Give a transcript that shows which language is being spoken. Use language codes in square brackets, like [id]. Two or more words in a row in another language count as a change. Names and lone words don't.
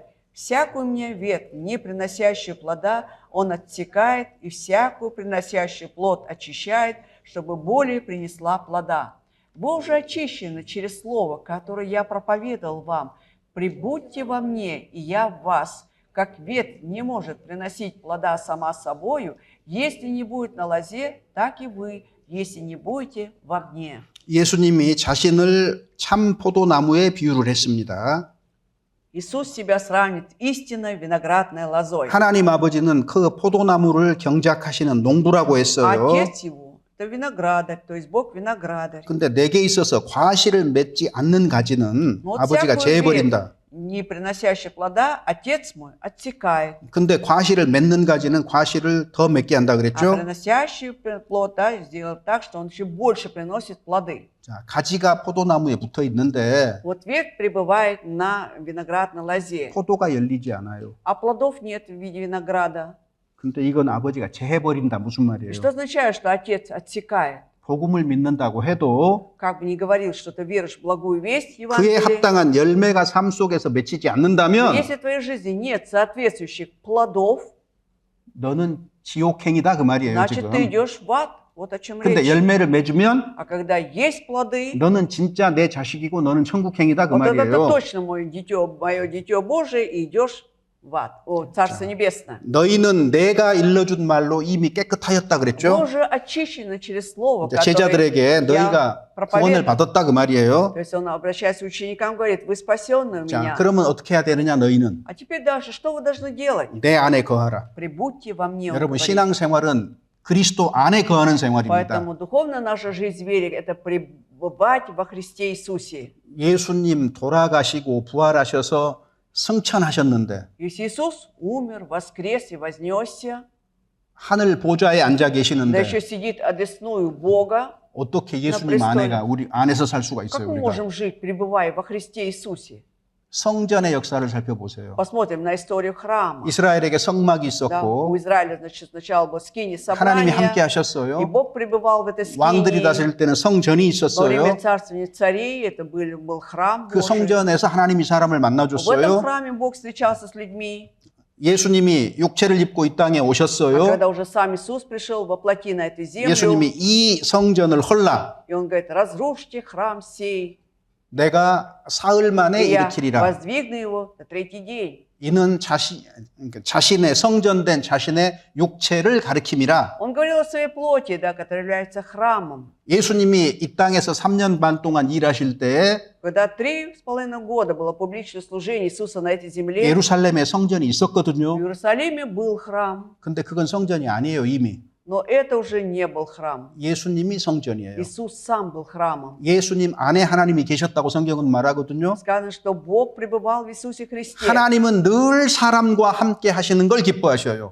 [ru] Всякую мне ветвь, не приносящую плода, он отсекает, и всякую приносящую плод очищает, чтобы более принесла плода. Вы уже очищены через слово, которое я проповедовал вам. Прибудьте во мне, и я в вас. Как ветвь не может приносить плода сама собою, если не будет на лозе, так и вы, если не будете во мне». [ko] 예수님이 자신을 참 포도나무에 비유를 했습니다. [ru] Иисус себя сравнит истинной виноградной лозой. [ko] 하나님 아버지는 그 포도나무를 경작하시는 농부라고 했어요. [ru] Отец его – это виноградарь, то есть Бог виноградарь. [ko] 근데 내게 있어서 과실을 맺지 않는 가지는 [ru] Вот [ko] 아버지가 [ru] всякую [ko] 제해버린다. [ru] ветвь, не приносящая плода, Отец мой отсекает. [ko] 근데 과실을 맺는 가지는 과실을 더 맺게 한다 [ru] А [ko] 그랬죠? [ru] приносящий плод, да, сделал так, что он еще больше приносит плоды. [ko] 자, 가지가 포도나무에 붙어 있는데 [ru] Вот ветвь пребывает на виноградной лозе, [ko] 포도가 열리지 않아요. [ru] а плодов нет в виде винограда. [ko] 근데 이건 아버지가 제해버린다 무슨 말이에요? [ru] И что означает, что Отец отсекает? [ko] 복음을 믿는다고 해도 [ru] Как бы ни говорил, что ты веришь в благую весть [ko] 그에 [ru] Евангелия, [ko] 합당한 열매가 삶 속에서 맺히지 않는다면 [ru] если в твоей жизни нет соответствующих плодов, [ko] 너는 지옥행이다 그 말이에요 [ru] значит, ты [ko] 지금. [ru] идешь в ад. Вот о чем [ko] 근데 [ru] речь. [ko] 열매를 맺으면 [ru] А когда есть плоды, [ko] 너는 진짜 내 자식이고 너는 천국행이다 그 [ru] вот это [ko] 말이에요. [ru] точно мое дитё Божие, и идешь в ад, Царство Небесное. [ko] 너희는 내가 일러준 말로 이미 깨끗하였다 [ru] Вы [ko] 그랬죠? [ru] уже очищены через слово, [ko] 이제 [ru] которое [ko] 제자들에게 [ru] я [ko] 너희가 구원을 [ru] проповедую. [ko] 받았다 그 말이에요. [ru] То есть он, обращаясь к ученикам, говорит, вы спасенные у [ko] 자, [ru] меня. [ko] 그러면 어떻게 해야 되느냐 너희는 [ru] А теперь дальше, что вы должны делать? [ko] 내 안에 거하라. [ru] Прибудьте во мне. он [ko] 여러분 [ru] говорит. [ko] 신앙생활은 그리스도 안에 거하는 생활입니다. [ru] Поэтому духовная наша жизнь в вере – это пребывать во Христе Иисусе. [ko] 예수님 돌아가시고 부활하셔서 승천하셨는데 [ru] Если Иисус умер, воскрес и вознесся, [ko] 하늘 보좌에 앉아 [ru] да [ko] 계시는데 [ru] еще сидит одесную Бога, [ko] 어떻게 예수님 [ru] престоле. [ko] 안에가 우리 안에서 살 수가 [ru] как [ko] 있어요? [ru] мы [ko] 우리가 [ru] можем жить, пребывая во Христе Иисусе? [ko] 성전의 역사를 살펴보세요. [ru] Посмотрим на историю храма. [ko] 이스라엘에게 성막이 [ru] Да, [ko] 있었고 [ru] у Израиля, значит, сначала был скини [ko] 하나님이 함께 [ru] собрания, и [ko] 하셨어요. [ru] Бог пребывал в этой [ko] 왕들이 [ru] скинии. [ko] 다스릴 때는 성전이 [ru] Во время [ko] 있었어요. [ru] царствования царей это был храм [ko] 그 [ru] Божий. [ko] 성전에서 하나님이 사람을 [ru] В этом [ko] 만나줬어요. [ru] храме Бог встречался с людьми. [ko] 예수님이 육체를 입고 이 땅에 [ru] А [ko] 오셨어요. [ru] когда уже сам Иисус пришел во плоти на эту землю, [ko] 예수님이 이 성전을 헐라 [ru] и Он говорит, разрушьте храм сей, [ko] 내가 사흘 만에 [ru] и я [ko] 일으키리라. [ru] воздвигну его на третий день. [ko] 이는 자신의 성전된 자신의 육체를 가리킴이라. [ru] Он говорил о своей плоти, да, которая является храмом. [ko] 예수님이 이 땅에서 3년 반 동안 일하실 때에 [ru] Когда 3,5 года было публичное служение Иисуса на этой земле, [ko] 예루살렘에 성전이 [ru] в [ko] 있었거든요. [ru] Иерусалиме был храм, [ko] 근데 그건 성전이 아니에요, 이미. [ru] но это уже не был храм. [ko] 예수님이 성전이에요. [ru] Иисус сам был храмом. [ko] 예수님 안에 하나님이 계셨다고 성경은 말하거든요. [ru] Сказано, что Бог пребывал в Иисусе Христе. [ko] 하나님은 늘 사람과 함께 하시는 걸 기뻐하셔요.